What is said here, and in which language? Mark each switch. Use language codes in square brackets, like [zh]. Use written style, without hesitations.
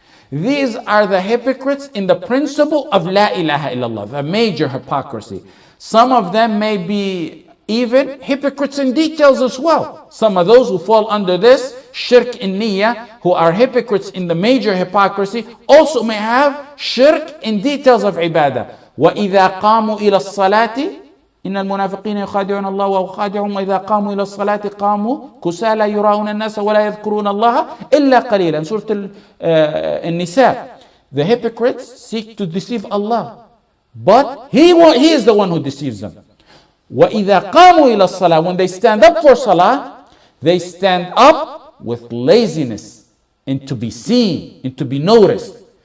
[en] These are the hypocrites in the principle of La ilaha illallah, the major hypocrisy. Some of them may be even hypocrites in details as well. Some of those who fall under this shirk in niyyah, who are hypocrites in the major hypocrisy, also may have shirk in details of ibadah. [ar] وَإِذَا قَامُوا إِلَى الصَّلَاةِ إن المنافقين يخادعون الله وهو خادعهم وإذا قاموا إلى الصلاة قاموا كسالى يراءون الناس ولا يذكرون الله إلا قليلا. [en] Surah An-Nisa. The hypocrites seek to deceive Allah, but He is the one who deceives them. [ar] وإذا قاموا إلى الصلاة. [en] When they stand up for salah, they stand up with laziness and to be seen and to be noticed.